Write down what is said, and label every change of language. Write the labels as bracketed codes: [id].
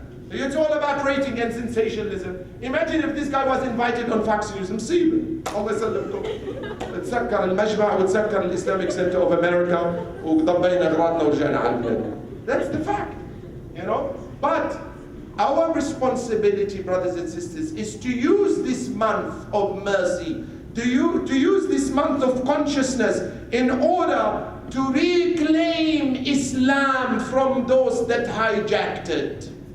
[en] It's all about rating and sensationalism. Imagine if this guy was invited on Fox News. [ar] مصيبة. الله يسلمكم. تذكر المجمع وتذكر الإسلاميك سنتر of America وضبينا أغراضنا ورجعنا على البلاد. [en] That's the fact, you know. But our responsibility, brothers and sisters, is to use this month of mercy, to use this month of consciousness in order to reclaim Islam from those that hijacked it.